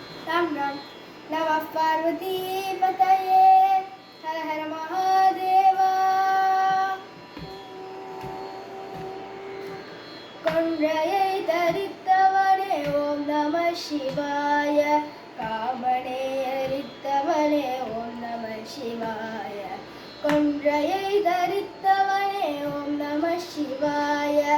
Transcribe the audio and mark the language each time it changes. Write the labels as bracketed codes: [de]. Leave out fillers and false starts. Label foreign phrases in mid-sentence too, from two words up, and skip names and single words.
[sa] राम राम। नमः पार्वती पतये हर हर महादेवा। [ta] கொன்றையை தரித்தவனே [sa] ॐ नम शिवाय. [ta] காமனை எரித்தவனே [sa] ॐ नम शिवाय. [ta] கொன்றையை தரித்தவனே [sa] ॐ नम शिवाय.